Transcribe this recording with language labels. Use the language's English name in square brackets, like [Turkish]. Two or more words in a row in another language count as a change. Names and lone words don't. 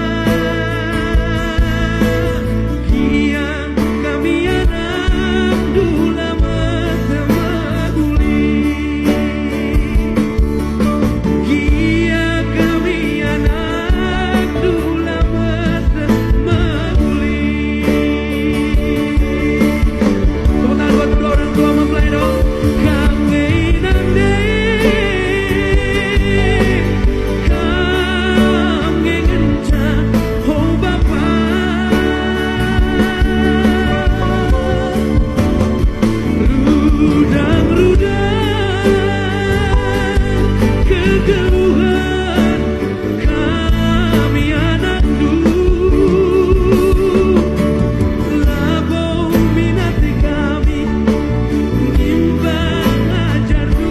[Batak Karo] Kiang kami anak dula mata maguli. Kia kami anak dula mata maguli. [Indonesian] Tepuk tangan buat kedua orang tua mempelai dong. [Batak Karo] Kami nande, kami ngenca oh Bapa. Rudang-rudang kegeluhan kami anak labo minati kami nimbang ajar